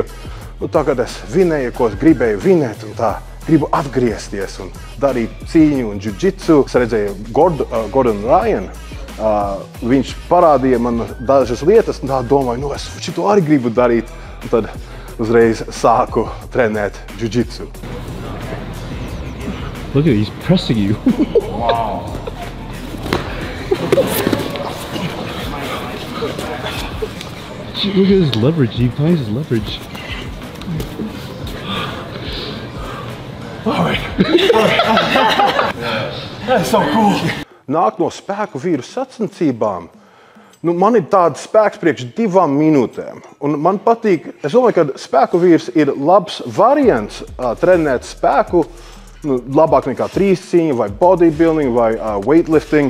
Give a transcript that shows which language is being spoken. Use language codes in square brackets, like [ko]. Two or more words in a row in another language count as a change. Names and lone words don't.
[lv] Nu, tagad es vinēju, ko es gribēju vinēt, un tā gribu atgriezties un darīt cīņu un jiu-jitsu. Es redzēju Gordon Ryan, viņš parādīja man dažas lietas, un tā domāju, nu es šito arī gribu darīt. Un tad uzreiz sāku trenēt jiu-jitsu. [en] Look at it, he's pressing you. Wow. Look at his leverage, he finds his leverage. That's so cool. [lv] Nāk no spēku vīru sacensībām. Nu, man ir tāds spēks priekš 2 minūtēm. Un man patīk, es domāju, ka spēku vīrs ir labs variants trenēt spēku, labāk nekā 3 cīņa, vai bodybuilding, vai weightlifting.